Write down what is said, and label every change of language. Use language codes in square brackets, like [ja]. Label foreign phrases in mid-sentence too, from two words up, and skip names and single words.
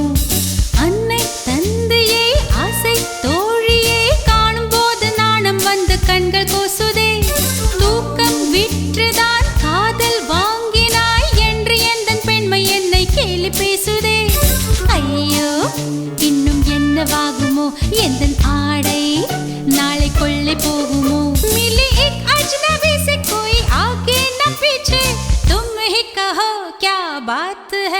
[ta] அன்னை தந்தையே ஆசை தோழியே காணும் போது நாணம் வந்து கண்கள் கோசுதே. தூக்கம் விற்றுதான் காதல் வாங்கினாய் என்று எந்தன் பெண்மை என்னை கேலி பேசுதே. ஐயோ இன்னும் என்னவாகுமோ எந்தன் ஆடை நாளை கொள்ளை போகுமோ? [hi] மிலி एक अजनबी से कोई आगे न पीछे तुम ही कहो क्या बात है?